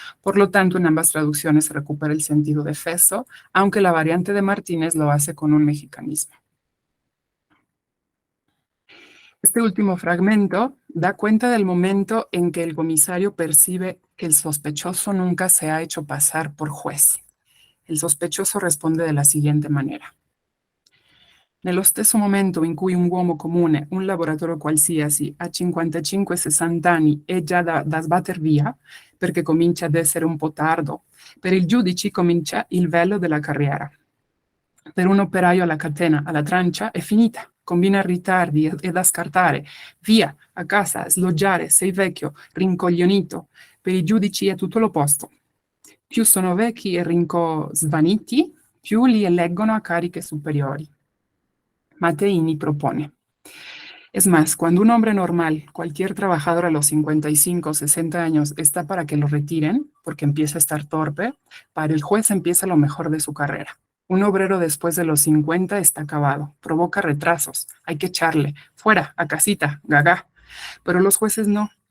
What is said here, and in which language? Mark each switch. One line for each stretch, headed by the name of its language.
Spanish: Por lo tanto, en ambas traducciones se recupera el sentido de feso, aunque la variante de Martínez lo hace con un mexicanismo. Este último fragmento da cuenta del momento en que el comisario percibe que el sospechoso nunca se ha hecho pasar por juez. El sospechoso responde de la siguiente manera.
Italian: Nello stesso momento in cui un uomo comune, un lavoratore qualsiasi, a 55-60 anni è già da sbatter via, perché comincia ad essere un po' tardo, per il giudice comincia il velo della carriera. Per un operaio alla catena, alla trancia, è finita. Combina ritardi e da scartare. Via, a casa, sloggiare, sei vecchio, rincoglionito. Per i giudici è tutto l'opposto. Più sono vecchi e svaniti, più li eleggono a cariche superiori.
Spanish: Matteini propone. Es más, cuando un hombre normal, cualquier trabajador a los 55 o 60 años está para que lo retiren, porque empieza a estar torpe, para el juez empieza lo mejor de su carrera. Un obrero después de los 50 está acabado, provoca retrasos, hay que echarle, fuera, a casita, gaga. Pero los jueces no.